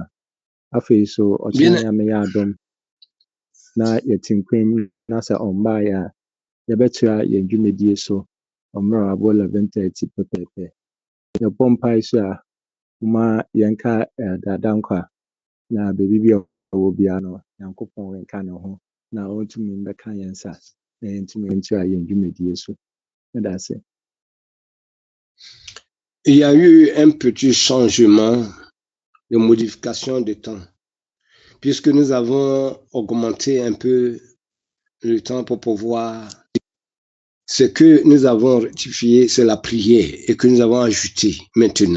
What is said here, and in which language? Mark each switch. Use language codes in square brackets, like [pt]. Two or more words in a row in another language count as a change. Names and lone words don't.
[ak] Afei so ɔkyena Nyame yɛ adom na yɛte nkwa mu na sɛ ɔmbaeɛ a yɛbɛtoa yɛn dwumadie so ɔmmerɛ a abɔ 11:30 pɛpɛɛpɛ. Yɛbɔ mpae so a momma yɛnka dada nkwa na baabi bi a ɔwɔ biara no Nyankopɔn nka ne ho na ɔntumi mbɛka yɛn nsa na yɛntumi ntoa yɛn dwumadie so. Meda ase. [fr] Il y a eu un petit changement de modification de temps, puisque nous avons augmenté un peu le temps pour pouvoir. Ce que nous avons rectifié, c'est la prière et que nous avons ajouté maintenant.